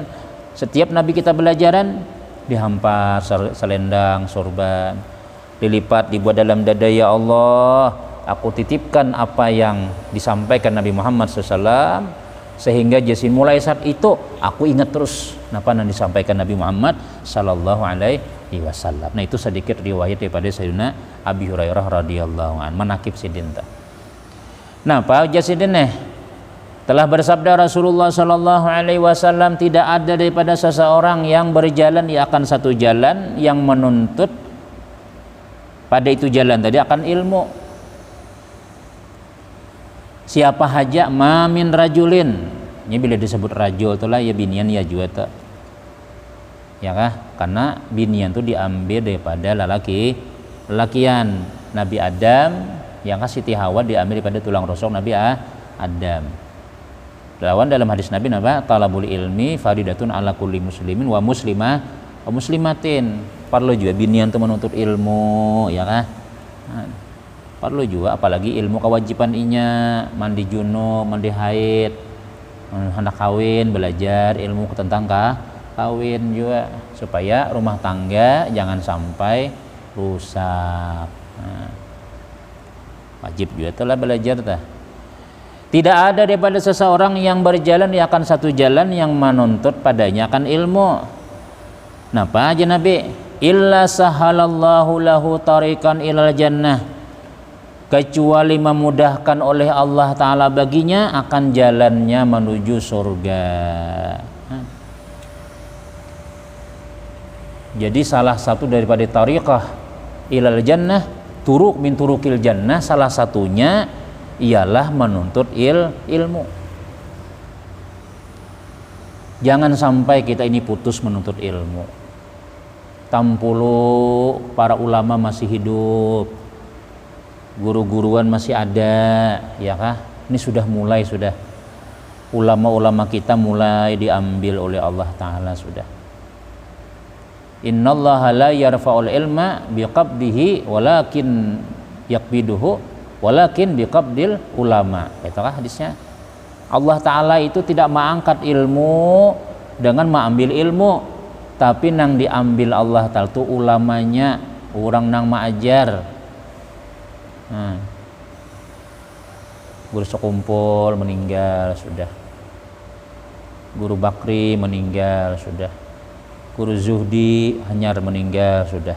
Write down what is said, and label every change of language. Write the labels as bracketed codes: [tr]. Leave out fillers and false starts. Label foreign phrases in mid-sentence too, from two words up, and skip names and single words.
[bjn] Setiap Nabi kita belajaran dihampar selendang, sorban, dilipat, dibuat dalam dada. Ya Allah, aku titipkan apa yang disampaikan Nabi Muhammad SAW, sehingga jasin mulai saat itu aku ingat terus apa yang disampaikan Nabi Muhammad [ar] صلى الله عليه وسلم. [bjn] Nah itu sedikit riwayat daripada Sayyidina Abi Hurairah [ar] رضي الله عنه [bjn] manakib sidinta. Nah Pak jasidin telah bersabda Rasulullah [ar] صلى الله عليه وسلم, [bjn] tidak ada daripada seseorang yang berjalan di akan satu jalan yang menuntut pada itu jalan tadi akan ilmu. Siapa haja [ar] ما من رجل, [bjn] ini bila disebut rajul itulah ya binian ya juga ya kah? Karena binian itu diambil daripada lelakian Nabi Adam, yang kah Siti Hawa diambil daripada tulang rusuk Nabi Adam. Lawan dalam hadis Nabi apa? [ar] طلب العلم فريضة على كل مسلم ومسلمة ومسلمة. [bjn] Perlu juga binian itu menuntut ilmu ya kah? Perlu juga apalagi ilmu kewajiban inya, mandi junub, mandi haid, hendak kawin, belajar ilmu tentang kawin juga supaya rumah tangga jangan sampai rusak. Nah, wajib juga telah belajar tah. Tidak ada daripada seseorang yang berjalan di akan satu jalan yang menuntut padanya akan ilmu. Napa aja Nabi? [ar] إلا سهل الله له طريقا إلى الجنة, [bjn] kecuali memudahkan oleh Allah Ta'ala baginya akan jalannya menuju surga. Jadi salah satu daripada [ar] طريقة إلى الجنة, طرق من طرق الجنة, [bjn] salah satunya ialah menuntut ilmu. Jangan sampai kita ini putus menuntut ilmu. Tampulu para ulama masih hidup, guru-guruan masih ada, ya kah? Ini sudah mulai sudah. ulama-ulama kita mulai diambil oleh Allah Ta'ala sudah. [ar] إن الله لا يرفع العلم بقبضه ولكن يقبضه ولكن بقبض العلماء. [bjn] Itukah hadisnya? Allah Ta'ala itu tidak mengangkat ilmu dengan mengambil ilmu, tapi nang diambil Allah Ta'ala itu ulamanya, orang nang maajar. Guru sekumpul meninggal sudah, Guru Bakri meninggal sudah, Guru Zuhdi Hanyar meninggal sudah.